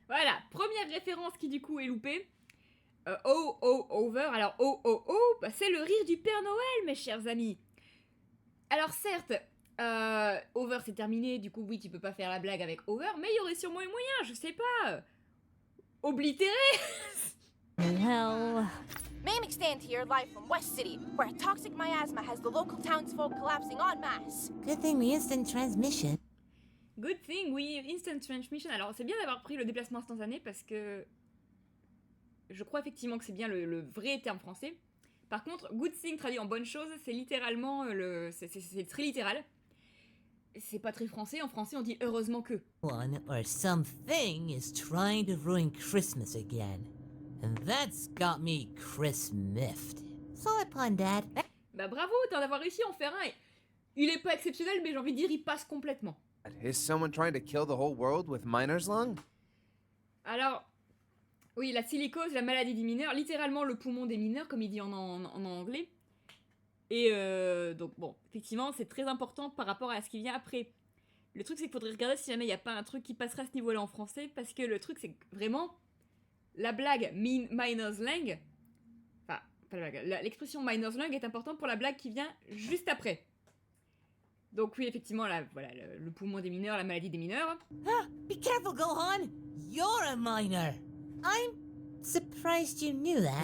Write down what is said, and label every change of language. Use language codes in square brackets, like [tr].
[fr] Voilà, première référence qui du coup est loupée. Over. Alors, bah, c'est le rire du Père Noël, mes chers amis. Alors, certes, over c'est terminé, du coup, oui, tu peux pas faire la blague avec over, mais il y aurait sûrement un moyen, je sais pas. Oblitérer. [en] Well... May McStant here, live from West City, where a toxic miasma has the local townsfolk collapsing en masse. Good thing we instant transmission. Good thing we instant transmission. [fr] Alors, c'est bien d'avoir pris le déplacement instantané parce que je crois effectivement que c'est bien le vrai terme français. Par contre, good thing traduit en bonne chose, c'est littéralement c'est très littéral. C'est pas très français, en français on dit heureusement que. [en] One or something is trying to ruin Christmas again. And that's got me Chris-miffed. Solid pun, Dad. [fr] Bah bravo d'avoir réussi à en faire un. Et il est pas exceptionnel, mais j'ai envie de dire, il passe complètement. [en] Is someone trying to kill the whole world with miner's lung? [fr] Alors, oui, la silicose, la maladie des mineurs, littéralement le poumon des mineurs, comme il dit en anglais. Et donc bon, effectivement, c'est très important par rapport à ce qui vient après. Le truc, c'est qu'il faudrait regarder si jamais il n'y a pas un truc qui passerait à ce niveau-là en français, parce que le truc, c'est que vraiment, la blague miner's lung, enfin, pas la blague, l'expression miner's lung est importante pour la blague qui vient juste après. Donc oui, effectivement, voilà, le poumon des mineurs, la maladie des mineurs. [en] Ah, be careful, Gohan! You're a miner! I'm surprised you knew that.